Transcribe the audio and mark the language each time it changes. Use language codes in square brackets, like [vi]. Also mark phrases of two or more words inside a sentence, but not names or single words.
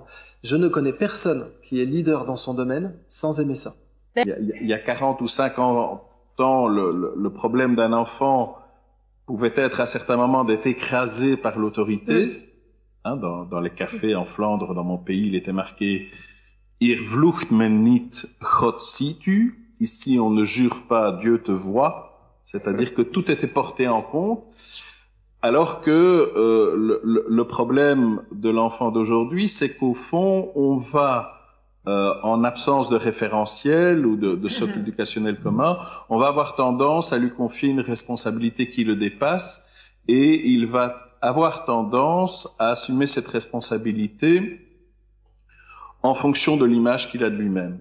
[fr] Je ne connais personne qui est leader dans son domaine sans aimer ça. Il y a 40 ou 50 ans, le problème d'un enfant pouvait être à certains moments d'être écrasé par l'autorité. Dans les cafés en Flandre, dans mon pays, il était marqué « [nl] Ir vlucht men niet, God ziet u ». [fr] Ici, on ne jure pas, Dieu te voit. C'est-à-dire que tout était porté en compte. Alors que le problème de l'enfant d'aujourd'hui, c'est qu'au fond, on va, en absence de référentiel ou de socle éducationnel commun, on va avoir tendance à lui confier une responsabilité qui le dépasse, et il va avoir tendance à assumer cette responsabilité en fonction de l'image qu'il a de lui-même.